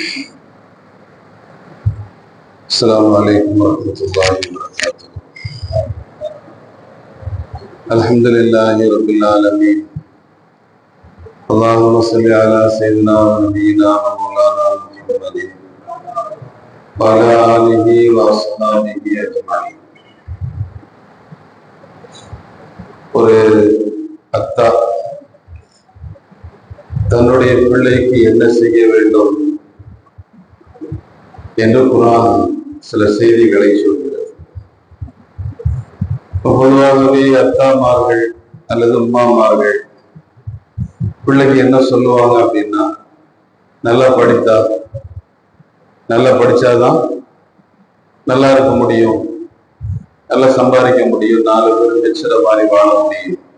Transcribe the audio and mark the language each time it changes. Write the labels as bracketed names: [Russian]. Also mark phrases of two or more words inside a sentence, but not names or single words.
[Arabic] السلام عليكم ورحمة الله وبركاته. الحمد لله رب العالمين. اللهم صل على سيدنا ونبينا ومولانا محمد وعلى آله وأصحابه أجمعين. [Tamil] ஒரு அத்தா தன்னுடைய பிள்ளைக்கு என்ன செய்ய வேண்டும் என்று குர்ஆன் சில செய்திகளை சொல்கிறது. பொதுவாகவே அத்தாமார்கள் அல்லது உம்மாமார்கள் பிள்ளைக்கு என்ன சொல்லுவாங்க அப்படின்னா, நல்லா படிச்சாதான் நல்லா இருக்க முடியும், நல்லா சம்பாதிக்க முடியும், 4 பேர் மெச்சுற மாதிரி வாழ முடியும்.